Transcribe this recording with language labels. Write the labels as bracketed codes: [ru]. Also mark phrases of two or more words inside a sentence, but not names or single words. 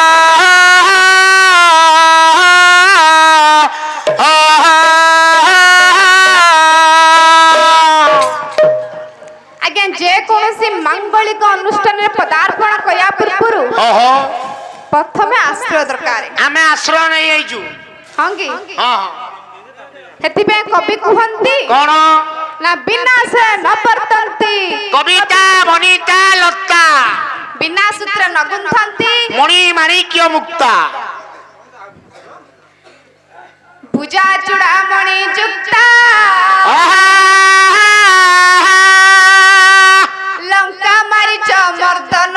[or] ଆଜ୍ଞା ଯେ କୋନୋସି ମାଙ୍ଗଳିକ ଅନୁଷ୍ଠାନ ରେ ପଦାର୍ପଣ କୟା ପୂର୍ବ ପ୍ରଥମେ ଆଶ୍ରୟ ଦରକାର ଆମେ ଆଶ୍ରୟ ନେଇ ଆଇଜୁ हांगी हां ହେତି ପେ କବି କହନ୍ତି कोन [sa] ना बिना से न वर्तन्ति कविता वनिता लता बिना सूत्र न गुंथन्ति मणि माणिक्य मुक्ता भुजा चूड़ामणि जुक्ता लंका मारिच मर्दन